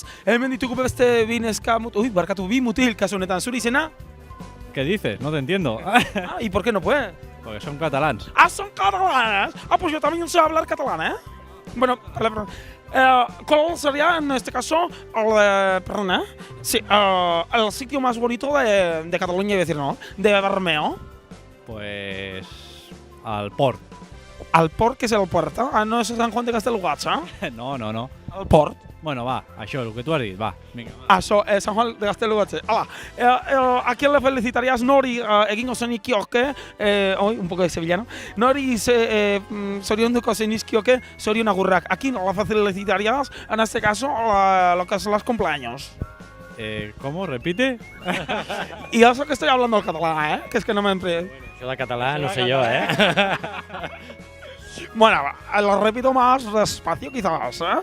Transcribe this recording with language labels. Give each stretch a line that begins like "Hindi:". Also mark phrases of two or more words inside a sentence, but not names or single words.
Basque: Hemen ditugu beste bi neska bi mutil kasu honetan, zure izena?
Spanish: ¿Qué dices? No te entiendo. ¿Y por qué no puede? Porque son catalans. ¡Ah, son catalanes! Pues yo también sé hablar catalán, ¿eh? Bueno, ¿cuál sería en este caso el sitio más bonito de Cataluña, iba a decir, ¿no? De Bermeo.
Catalan: Pues al port. Al port, que és el port, eh? No és Sant Juan de Castellugat, eh? No. El port. Bueno, va, això, el que tu has dit, va. Vinga, va. Això, Sant Juan de Castellugat.
Spanish: ¿A quién le felicitarías
Basque: nori egingo zenizkioke,
Spanish: un poco de sevillano,
Basque: nori zorionduko zenizkioke zorion agurrak?
Spanish: ¿A quién le felicitarías, en este caso, lo que son los cumpleaños? ¿Cómo? ¿Repite? Y eso que estoy hablando el catalán, que es que no me emplee. Yo de catalán no sé yo, ¿eh? Bueno, lo repito más despacio quizás, ¿eh?